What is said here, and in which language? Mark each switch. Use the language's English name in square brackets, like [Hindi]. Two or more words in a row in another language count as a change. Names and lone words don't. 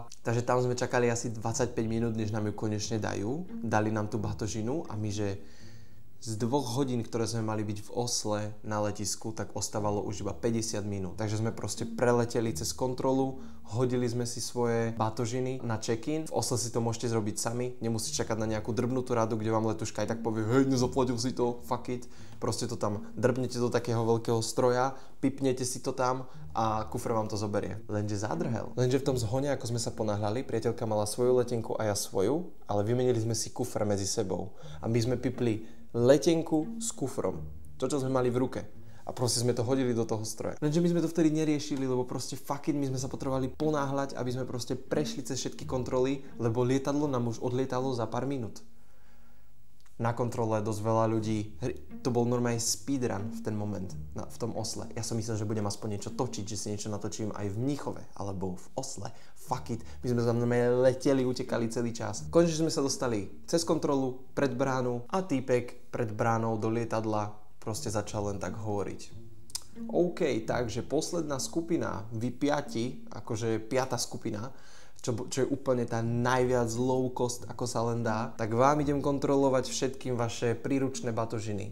[Slovak] Takže tam sme čakali asi 25 minút, než nám ju konečne dajú. Dali nám tú batožinu a my, že z 2 hodín, ktoré sme mali byť v Osle na letisku, tak ostávalo už iba 50 minút. Takže sme proste preleteli cez kontrolu, hodili sme si svoje batožiny na check-in. V Osle si to môžete zrobiť sami, nemusíte čakať na nejakú drbnutú radu, kde vám letuška aj tak povie, hej, nezaplatil si to, [English] fuck it. [Slovak] Proste to tam drbnete do takého veľkého stroja, pipnete si to tam a kufr vám to zoberie. Lenže zádrhel. Lenže v tom zhone, ako sme sa ponáhľali, priateľka mala svoju letenku a ja svoju, ale vymenili sme si kufr medzi sebou. A my sme pipli letenku s kufrom. To, čo sme mali v ruke. A proste sme to hodili do toho stroja. Lenže my sme to vtedy neriešili, lebo proste [English] fuck it, [Slovak] my sme sa potrebovali ponáhľať, aby sme proste prešli cez všetky kontroly, lebo lietadlo nám už odlietalo za pár minút. Na kontrole dosť veľa ľudí, to bol normálne speedrun v ten moment, v tom Osle. Ja som myslel, že budem aspoň niečo točiť, že si niečo natočím aj v Mníchove, alebo v Osle. [English] Fuck it, [Slovak] my sme tam normálne leteli, utekali celý čas. Konečne sme sa dostali cez kontrolu, pred bránu a týpek pred bránou do lietadla proste začal len tak hovoriť. OK, takže posledná skupina, vy 5, akože 5. skupina, čo je úplne tá najviac [English] low cost, [Slovak] ako sa len dá, tak vám idem kontrolovať všetkým vaše príručné batožiny.